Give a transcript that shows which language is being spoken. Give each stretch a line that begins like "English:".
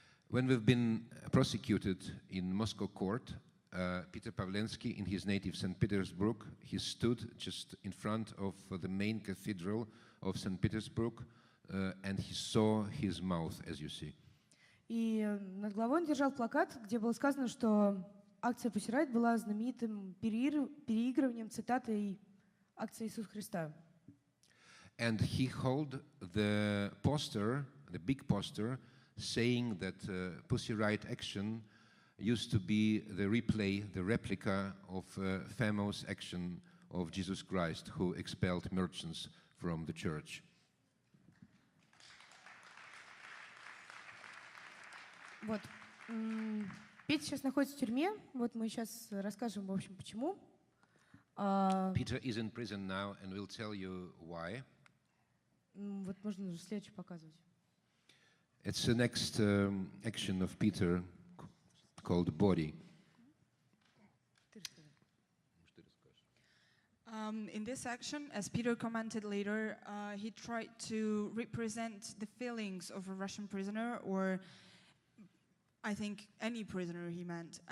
English: When we've been prosecuted in Moscow court, Peter Pavlensky, in his native St. Petersburg, he stood just in front of the main cathedral of St. Petersburg, and he saw his mouth, as you see.
Russian: И над головой он держал плакат, где было сказано, что акция Pussy Riot была знаменитым переигрыванием цитатой акции Иисуса Христа.
English: And he held the poster, the big poster, saying that Pussy Riot action used to be the replay, the replica of famous action of Jesus Christ, who expelled merchants from the church.
Russian: Вот. Петя сейчас находится в тюрьме. Вот мы сейчас расскажем, в общем, почему.
English: Peter is in prison now, and we'll tell you why.
Russian: Вот можно уже следующий показывать.
English: It's the next action of Peter called Body. In this action, as Peter commented later, he tried to represent the feelings of a Russian prisoner, or I think any prisoner he meant.